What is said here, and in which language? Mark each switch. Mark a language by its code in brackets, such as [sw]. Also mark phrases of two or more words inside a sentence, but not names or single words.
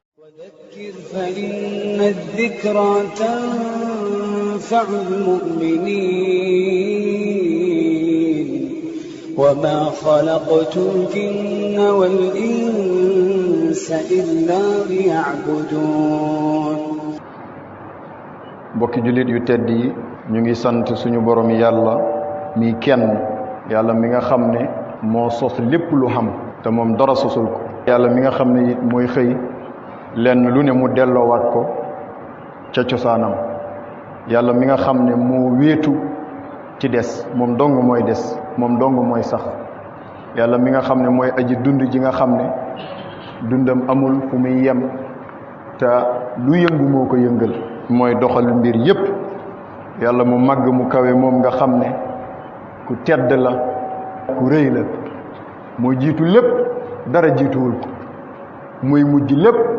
[ar] وذكر فإن الذكرى تنفع المؤمنين وما خلقت الجن والإنس إلا ليعبدون [wo] mbokki jullit yu tedd yi ñu ngi sant suñu borom yàlla mi kenn yàlla mi nga xam ne moo sos lépp lu xam te moom dara sosul ko yàlla mi nga xam ne it mooy xëy lenn lu ne mu delloowaat ko ca cosaanam yàlla mi nga xam ne moo wéetu ci des moom dong mooy des moom dong mooy sax yàlla mi nga xam ne mooy aji dund ji nga xam ne dundam amul fu muy yem te lu yëngu moo ko yëngal mooy doxal mbir yépp yàlla mu màgg mu kawe moom nga xam ne ku tedd la ku rëy la moo jiitu lépp dara jiituwul ko muy mujj lépp